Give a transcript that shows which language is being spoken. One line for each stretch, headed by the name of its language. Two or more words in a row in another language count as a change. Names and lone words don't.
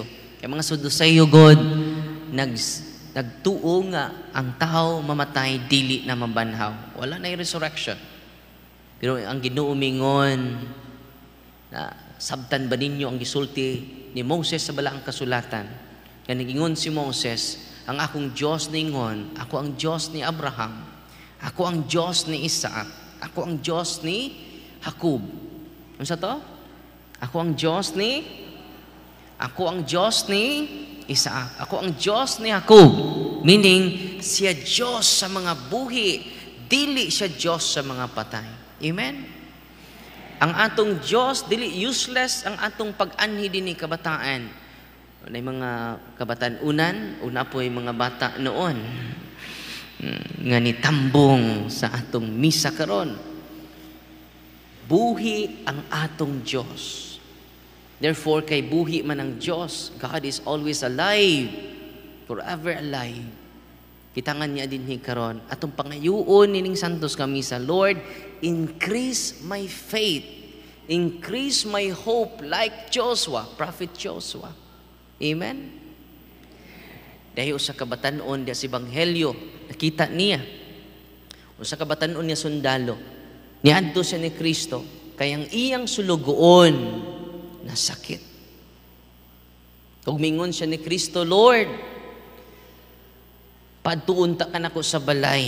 Cebuano: Kaya mga Saduceo, God, nagtuo nga ang tao mamatay, dili na mabanhaw. Wala na yung resurrection. Pero ang Ginoo mingon na sabtan ba ninyo ang gisulti ni Moses sa balaang kasulatan? Kaya nagingon si Moses, ang akong Diyos ningon, ako ang Diyos ni Abraham, ako ang Diyos ni Isaac, ako ang Diyos ni Jacob. Ano sa to? Ako ang Diyos ni Isaac, ako ang Diyos ni Jacob.
English: Meaning,
Cebuano: siya Diyos sa mga buhi, dili siya Diyos sa mga patay. Amen? Ang atong Diyos, dili useless ang atong pag-anhi din ni kabataan. May mga kabataan-unan, una po yung mga bata noon, nga nitambong sa atong misa karon. Buhi ang atong Diyos. Therefore, kay buhi man ang Diyos,
English: God is always alive, forever alive.
Cebuano: Kitangan niya din karon atong pangayuon nining santos ka misa,
English: Lord, increase my faith, increase my hope like Joshua, Prophet Joshua.
Cebuano: Amen? Dahil sa kabatanon niya sa Ebanghelyo, nakita niya. O sa kabatanon niya sundalo, niadto siya ni Kristo, kayang iyang sulugoon na sakit. Kung mingon siya ni Kristo, Lord, padtuon ta ka nako sa balay.